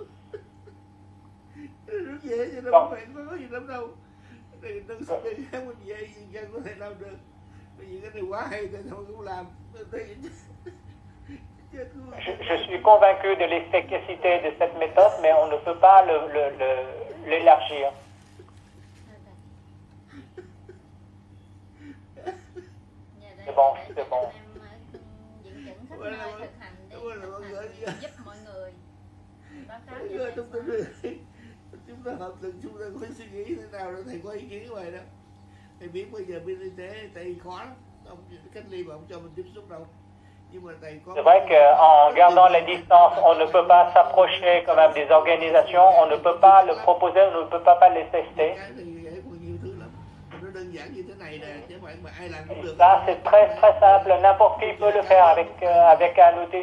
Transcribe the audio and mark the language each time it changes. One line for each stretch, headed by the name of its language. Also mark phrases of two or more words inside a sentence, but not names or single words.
French: Je suis convaincu de l'efficacité de cette méthode, mais on ne peut pas l'élargir. C'est bon, c'est bon.
Vietnamese: Chúng ta hợp lực, chúng ta phải suy nghĩ thế nào để thầy có ý kiến vậy đó. Thầy biết bây giờ bên y tế thầy khó lắm, ông cách ly mà ông cho mình tiếp xúc đâu.
French: C'est vrai qu'en gardant les distances, on ne peut pas s'approcher quand même des organisations, on ne peut pas le proposer, on ne peut pas les tester. Ça, c'est très simple, n'importe qui peut le faire avec un outil.